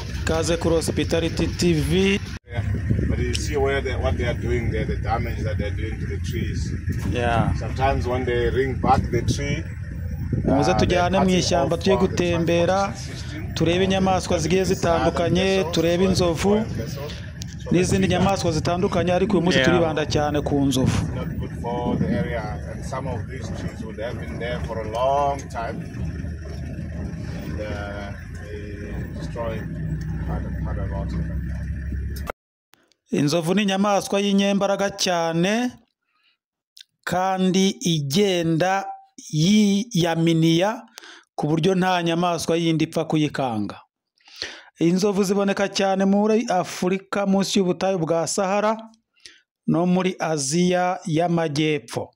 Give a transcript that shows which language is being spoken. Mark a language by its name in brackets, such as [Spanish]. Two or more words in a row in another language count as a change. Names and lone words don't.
[Kinyarwanda] ikaze kuri Hospitality TV. [English] But you see what they are doing there, the damage that they're doing to the trees. Yeah. Sometimes when they ring back the tree, [Kinyarwanda] muze tujyane mu ishyamba tujye gutembera turebe inyamaswa zigiye zitandukanye, turebe inzovu n'izindi nyamaswa zitandukanye, ariko uyu munsi turibanda cyane ku nzovu. [English] Some of these trees would have been there for a long time, and they destroyed quite a lot of them. [Kinyarwanda] Inzovu ni inyamaswa y'inyembaraga cyane kandi igenda yiyaminiya ku buryo nta nyamaswa yindi ipfa kuyikanga. Inzovu ziboneka cyane muri Afurika munsi y'ubutayu bwa Sahara no muri Aziya y'Amajyepfo.